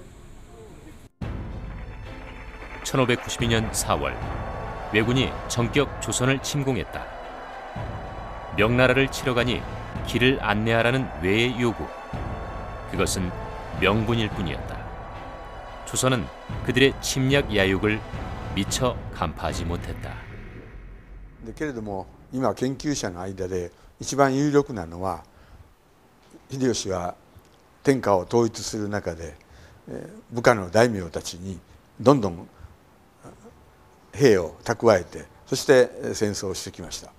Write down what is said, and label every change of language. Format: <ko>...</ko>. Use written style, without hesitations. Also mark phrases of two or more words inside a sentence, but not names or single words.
<ko>1592년 4월 왜군이 전격 조선을 침공했다. 명나라를 치러 가니 길을 안내하라는 외의 요구. 그것은 명분일 뿐이었다. 조선은 그들의 침략 야욕을 미처 간파하지 못했다.</ko> <ja>けれども今研究者の間で一番有力なのは秀吉が天下を統一する中で部下の大名たちにどんどん兵を蓄えてそして戦争をしてきました。</ja>